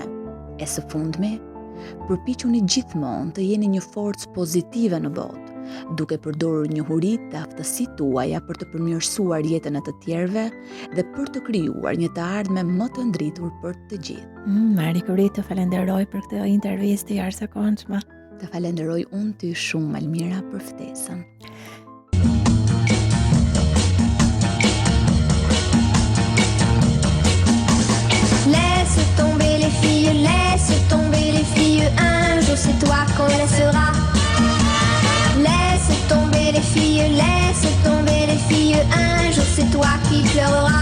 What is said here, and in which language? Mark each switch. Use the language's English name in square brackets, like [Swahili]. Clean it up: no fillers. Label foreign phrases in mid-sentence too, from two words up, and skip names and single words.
[Albanian] E së fundmi, përpiquni gjithmonë të jeni një forcë pozitive në botë, duke përdorur njohuritë dhe aftësitë tuaja për të përmirësuar jetën e të tjerëve dhe për të krijuar një të ardhme më të ndritur për të gjithë. Marie Curie, të falenderoj për këtë intervistë të jashtëzakonshme. Të falenderoj unë ty shumë, Almira, për ftesën. [French] Laisse tomber les filles, un jour c'est toi qu'on laissera. Laisse tomber les filles, un jour c'est toi qui pleureras.